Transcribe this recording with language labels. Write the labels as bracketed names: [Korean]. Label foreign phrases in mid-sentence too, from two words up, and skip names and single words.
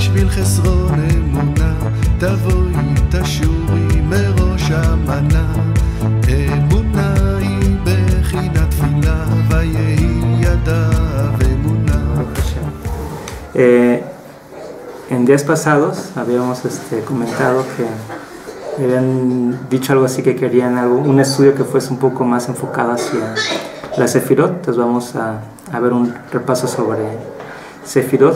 [Hebrew] חסרון אמונה, תבואי תשורי מראש המנה. אמונה היא בחינת תפילה, ויהי ידיו אמונה. [Spanish] En días pasados habíamos comentado que habían dicho algo así, que querían un estudio que fuese un poco más enfocado hacia la Sefirot. Entonces vamos a ver un repaso sobre Sefirot.